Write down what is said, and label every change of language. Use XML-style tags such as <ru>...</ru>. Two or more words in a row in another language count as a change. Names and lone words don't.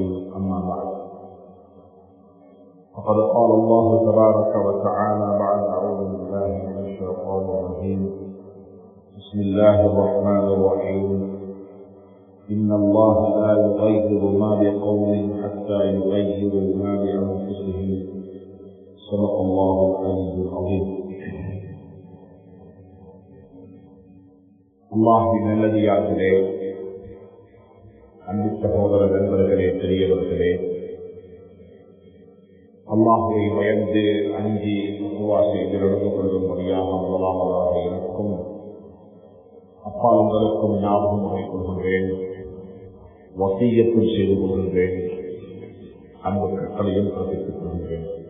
<ar>أما بعد، فقد قال الله تبارك وتعالى بعد أعوذ بالله من الشيطان الرجيم: بسم الله الرحمن الرحيم. إن الله لا يغير ما بقوم حتى يغيروا ما بأنفسهم. صدق الله العلي العظيم.</ar> <ta>அல்லாஹ்வின் நல்லடியார்களே, அன்பு சகோதர நண்பர்களே, பெரியவர்களே, அல்லாஹ்வை பயந்து அஞ்சி துஆ செய்து நடந்து கொள்ளும்படியாக முதலாவதாக எனக்கும் அப்பால் உங்களுக்கும் ஞாபகம் வைத்துக் கொள்கின்றேன், வசியத்தும் செய்து கொள்கின்றேன், அன்பு கட்டளையும் பிறப்பித்துக் கொள்கின்றேன்.</ta>